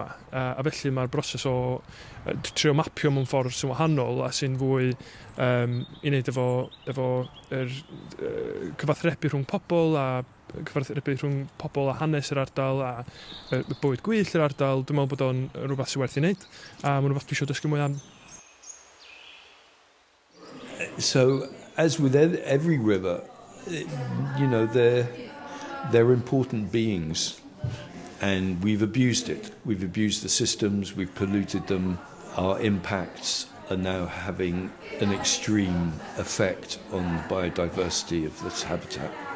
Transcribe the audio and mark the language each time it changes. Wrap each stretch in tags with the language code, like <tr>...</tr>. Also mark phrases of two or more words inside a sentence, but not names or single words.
<cy>A felly mae'r broses o trio mapio mewn ffordd sy'n wahanol a sy'n fwy i wneud efo cyfathrebu rhwng pobl a cyfathrebu rhwng pobl a hanes yr ardal a bywyd gwyllt yr ardal. Dwi'n meddwl bod o'n rhywbeth sy'n werth i wneud, a mae'n rhywbeth dwi eisiau dysgu mwy am.</cy> <en>So, as with every river, they're important beings, and we've abused it. We've abused the systems, we've polluted them. Our impacts are now having an extreme effect on the biodiversity of this habitat.</en>